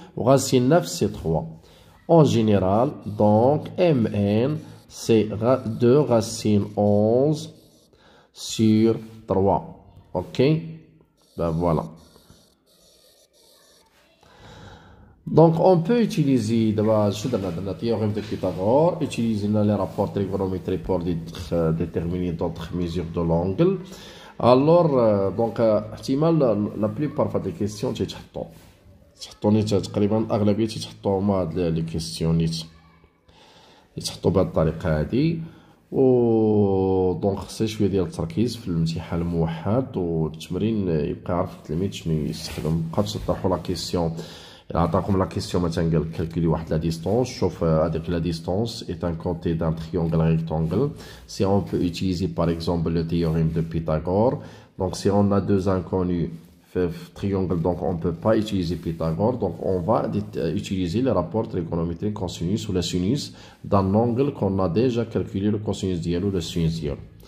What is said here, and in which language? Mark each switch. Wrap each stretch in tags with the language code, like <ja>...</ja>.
<fr>Racine 9, c'est 3. En général, donc, Mn, c'est 2 racine 11 sur 3. OK? Ben voilà. Donc, on peut utiliser le théorème de Pythagore, utiliser les rapports trigonométriques pour déterminer d'autres mesures de l'angle. Alors, donc, la plupart des questions, c'est</fr> <ar>تقريبا أغلبية تحطوا هما هاد لي كيستيون يتحطوا بهاد الطريقة هادي. و دونك خصها شوية ديال التركيز في الامتحان الموحد والتمرين يبقى عارف التلميذ شنو يستخدم. مبقاوش تطرحوا لا كيسيون إلا عطاكم لا كيسيون مثلا قال كالكولي واحد لا ديستونس. شوف هاديك لا ديستونس</ar> <fr>est un côté d'un triangle rectangle. Si on peut utiliser par exemple le théorème de Pythagore. Donc si on a deux inconnus triangle, donc on ne peut pas utiliser Pythagore, donc on va utiliser le rapport trigonométrique cosinus ou le sinus d'un angle qu'on a déjà calculé le cosinus dialo, le sinus dialo.</fr>